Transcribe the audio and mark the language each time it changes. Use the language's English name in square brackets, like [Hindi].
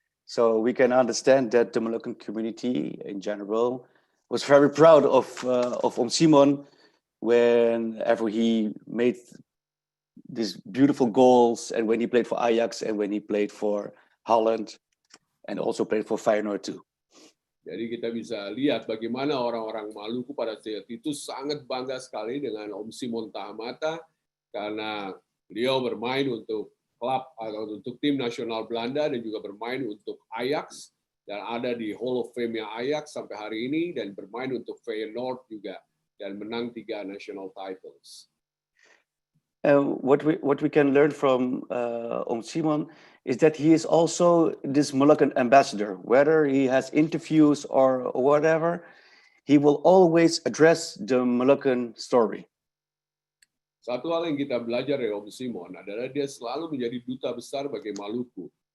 [English] So we can understand that the Moluccan community in general was very proud of Simon whenever he made these beautiful goals, and when he played for Ajax, and when he played for Holland, and also played for Feyenoord too. [Indonesian] Jadi kita bisa lihat bagaimana orang-orang Maluku pada saat itu sangat bangga sekali dengan Om Simon Tahamata, karena beliau bermain untuk klub atau untuk tim nasional Belanda dan juga bermain untuk Ajax dan ada di Hall of Fame Ajax sampai hari ini dan bermain untuk Feyenoord juga dan menang 3 [English] national titles. What we can learn from Simon is that he is also this Molukkan ambassador. Whether he has interviews or whatever, he will always address the Molukkan story. [Indonesian] Satu hal yang kita belajar dari Om Simon adalah dia selalu menjadi duta besar bagi Maluku.